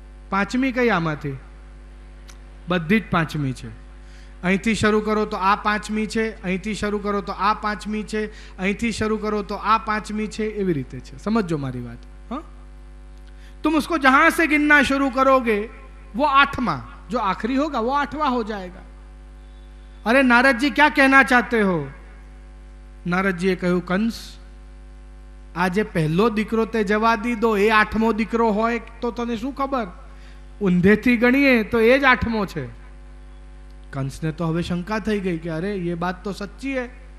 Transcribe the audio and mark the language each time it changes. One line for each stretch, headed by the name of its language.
Gujarati: 5મી કઈ આમાંથી? બધી જ 5મી છે. અહીંથી શરૂ કરો તો આ 5મી છે, અહીંથી શરૂ કરો તો આ 5મી છે, અહીંથી શરૂ કરો તો આ 5મી છે. એવી રીતે છે. समझो મારી बात.
Hindi: हाँ, तुम उसको जहां से गिनना शुरू करोगे वो 8वां, जो आखिरी होगा वो 8वां हो जाएगा. अरे नारद जी क्या कहना चाहते हो? नारद जी कहूं,
Gujarati: कंस, આજે પહેલો દીકરો તે જવા દીધો, એ 8મો દીકરો હોય તો તને શું ખબર? ઊંધેથી ગણીએ તો એ જ 8મો છે. કંસને તો હવે શંકા થઈ ગઈ કે અરે
Hindi: ये बात तो सच्ची है.